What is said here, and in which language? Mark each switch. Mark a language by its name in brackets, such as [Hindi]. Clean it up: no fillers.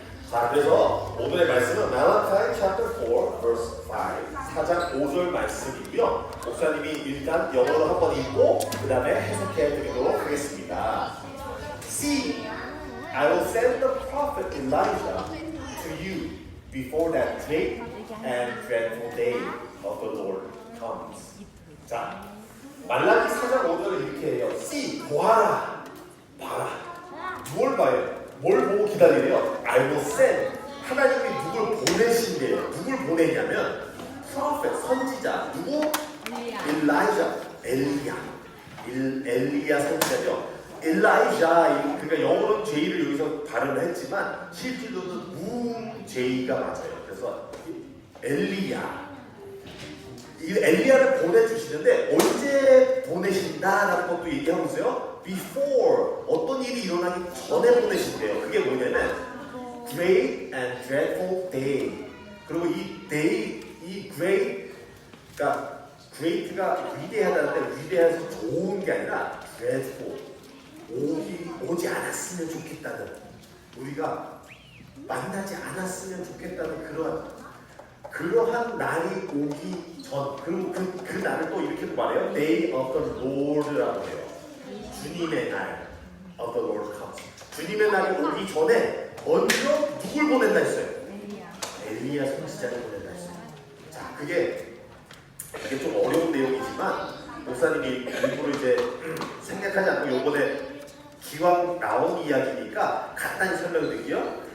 [Korean] 자, 그래서 오늘의 말씀은 [English] Malachi chapter 4, verse 5, [Korean] 4장 5절 말씀이고요. 목사님이 일단 영어로 한번 읽고 그 다음에 해석해 드리도록 하겠습니다. [English] See, I will send the prophet Elijah to you before that great and dreadful day of the Lord comes. [Korean] 자, 말라기 4장 5절을 이렇게 해요. See, 보아라, 봐라. 뭘 봐요? 뭘 보고 기다리래요? [English] I will send. [Korean] 하나님이 누굴 보내신대요. 누굴 보내냐면 prophet, 선지자. 누구? Elijah, 엘리야 선지자죠. Elijah, 그러니까 영어로는 J를 여기서 발음을 했지만 실질로는 J가 맞아요. 그래서 엘리야. 이 엘리야를 보내주시는데 언제 보내신다라는 것도 얘기하고 있어요. Before, 어떤 일이 일어나기 전에 보내신대요. 그게 뭐냐면 [English] Great and dreadful day. [Korean] 그리고 이 day, 이 great, 그러니까 great가 위대하다는데 위대해서 좋은 게 아니라 dreadful, 오지 않았으면 좋겠다는, 우리가 만나지 않았으면 좋겠다는 그러한 날이 오기 전, 그리고 그 날을 또 이렇게도 말해요. [English] Day of the Lord라고 해요. [Korean] 주님의 날, [English] of the Lord comes. [Korean] 주님의 날이 오기 전에 먼저 누굴 보낸다 했어요? 엘리야 선지자를 보낸다 했어요. 자, 그게 좀 어려운 내용이지만 목사님이 일부러 이제 생략하지 않고 요번에 기왕 나온 이야기니까 간단히 설명드릴게요.